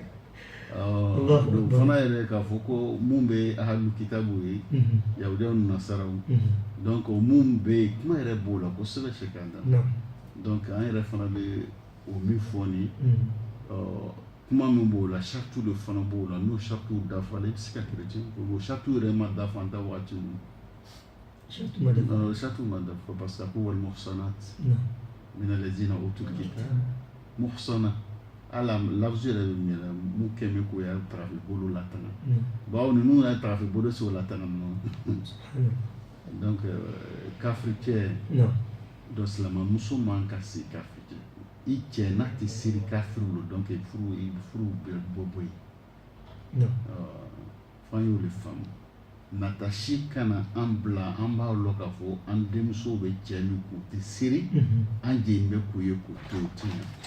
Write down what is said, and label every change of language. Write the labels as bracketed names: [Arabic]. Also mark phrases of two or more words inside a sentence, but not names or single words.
[Bambara] fana yɛrɛ k'a fɔ ko mun bɛ [Arabic] أهل الكتاب [Bambara] ye yahudiyaw ni nasaraw donc mun bɛ yen kuma yɛrɛ b'o la kosɛbɛ sikala donc an yɛrɛ fana bɛ o min fɔ ni kuma min b'o la sartu de fana b'o la n'o sartu dafala i bɛ se ka chrétien o sartu yɛrɛ ma dafa an ta waati min sartu ma dafa [French] parce que [Bambara] a ko [Arabic] والمحصنات من الذين أوتوا الكتاب محصنة [Bambara] ala lafzu yɛrɛ bɛ min na mun kɛmɛ ko y'a tarafi bolo latanga bawo ninnu y'a tarafi bolo se o latanga ninnu donc kafiri cɛ dɔ silamɛ muso man ka se kafiri cɛ i cɛ n'a tɛ seri kafiri lo donc furu bɛ bɔ yen fan y'o de faamu nata si kana an bila an b'a lɔ k'a fɔ an denmuso bɛ cɛ min k'u tɛ seri an jɛn bɛ k'u ye k'u to o tɛ